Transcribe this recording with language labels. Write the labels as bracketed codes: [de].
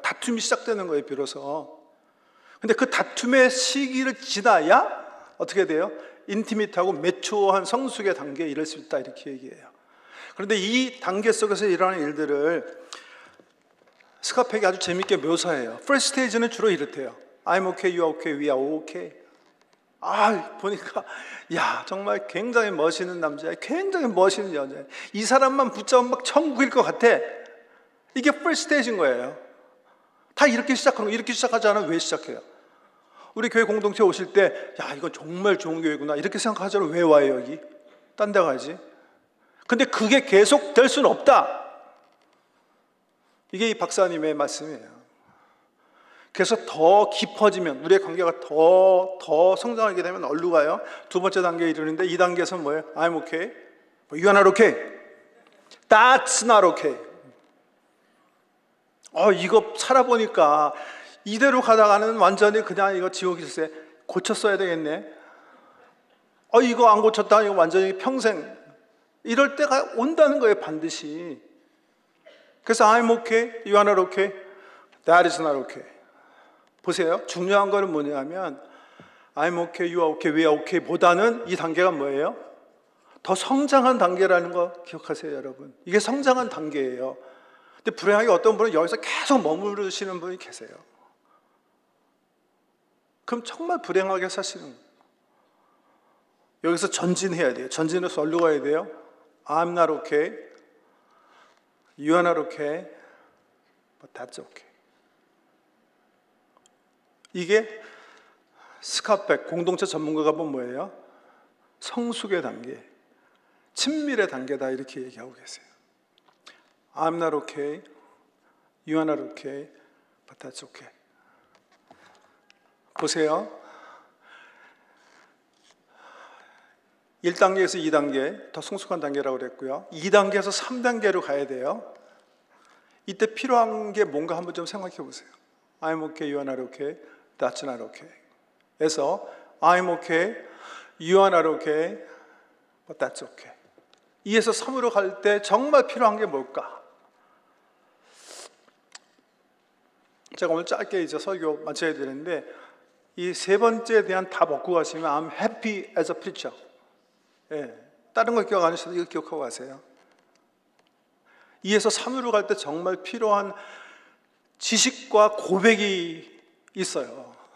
[ko] 다툼이 시작되는 거예요, 비로소. 근데 그 다툼의 시기를 지나야 어떻게 돼요? 인티밋하고 매초한 성숙의 단계에 이를 수 있다, 이렇게 얘기해요. 그런데 이 단계 속에서 일어나는 일들을 스캇팩이 아주 재밌게 묘사해요. First stage는 주로 이렇대요. [en] I'm okay, you're okay, we are okay. [ko] 보니까 정말 굉장히 멋있는 남자야, 굉장히 멋있는 여자야. 이 사람만 붙잡으면 막 천국일 것 같아. 이게 first stage인 거예요. 다 이렇게 시작하는 거, 이렇게 시작하지 않으면 왜 시작해요? 우리 교회 공동체 오실 때, 야, 이건 정말 좋은 교회구나, 이렇게 생각하잖아요. 왜 와요, 여기? 딴 데 가지. 근데 그게 계속 될 수는 없다. 이게 이 박사님의 말씀이에요. 그래서 더 깊어지면, 우리의 관계가 더 성장하게 되면 어디로 가요? 두 번째 단계에 이르는데, 이 단계에서는 뭐예요? [en] I'm okay. You are not okay. That's not okay. [ko] 이거 살아보니까 이대로 가다가는 완전히 그냥 이거 지옥일세. 고쳤어야 되겠네. 이거 안 고쳤다. 이거 완전히 평생. 이럴 때가 온다는 거예요, 반드시. 그래서 [en] I'm okay, you are not okay, that is not okay. [ko] 보세요. 중요한 거는 뭐냐면 [en] I'm okay, you are okay, [ko] we are okay 보다는 이 단계가 뭐예요? 더 성장한 단계라는 거 기억하세요, 여러분. 이게 성장한 단계예요. 근데 불행하게 어떤 분은 여기서 계속 머무르시는 분이 계세요. 그럼 정말 불행하게 사시는 거예요. 여기서 전진해야 돼요. 전진해서 어디로 가야 돼요? [en] I'm not okay, you are not okay, but that's okay. [ko] 이게 스캇백 공동체 전문가가 본 뭐예요? 성숙의 단계, 친밀의 단계다 이렇게 얘기하고 계세요. [en] I'm not okay, you are not okay, but that's okay. [ko] 보세요. 1단계에서 2단계, 더 성숙한 단계라고 그랬고요. 2단계에서 3단계로 가야 돼요. 이때 필요한 게 뭔가 한번 좀 생각해 보세요. [en] I'm okay, you are not okay, that's not okay. 에서 I'm okay, you are not okay, but that's okay. [ko] 2에서 3으로 갈 때 정말 필요한 게 뭘까? 제가 오늘 짧게 이제 설교 마쳐야 되는데 이 세 번째에 대한 다 먹고 가시면 [en] I'm happy as a preacher. [ko] 예, 다른 거 기억 안 하셔도 이거 기억하고 가세요. 2에서 3으로 갈 때 정말 필요한 지식과 고백이 있어요.